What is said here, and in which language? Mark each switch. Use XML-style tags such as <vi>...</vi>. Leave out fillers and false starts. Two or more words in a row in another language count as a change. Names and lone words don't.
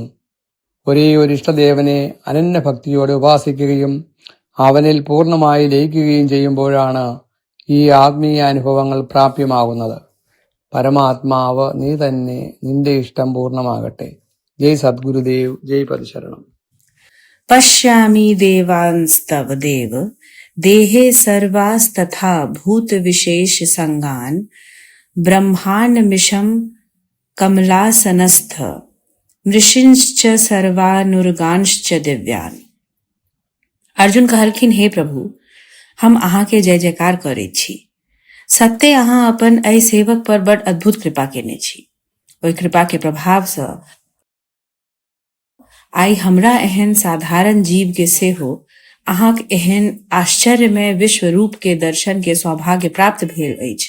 <ml>ഒരേ ഒരു ഇഷ്ടദേവനെ അനന്യഭക്തിയോടെ ഉപാസിക്കുകയും അവനിൽ പൂർണ്ണമായി ലയിക്കുകയും ചെയ്യുമ്പോഴാണ് ഈ ആത്മീയ അനുഭവങ്ങൾ പ്രാപ്യമാകുന്നത്. പരമാത്മാവ് നീ തന്നെ, നിന്റെ ഇഷ്ടം പൂർണ്ണമാകട്ടെ. ജയ് സദ്ഗുരുദേവ്, ജയ് പതിശരണം.</ml> <sa>पश्यामि देवांस्तव देव देहे सर्वास्तथा भूत विशेष संगान ब्रह्माण्डमिशं कमलासनस्थ मृषिंश्च सर्वानुर्गांश्च दिव्यान।</sa> <mai>अर्जुन कहलखिन, हे प्रभु, हम अहाँ के जय जयकार करे छी। सत्य अहाँ अपन एहि सेवक पर बड़ अद्भुत कृपा केने छी। ओहि कृपा के प्रभाव से आई हमरा एहन साधारण जीव के सेहो अहाँक एहन आश्चर्यमय विश्व रूप के दर्शन के सौभाग्य प्राप्त भेल अछि।</mai>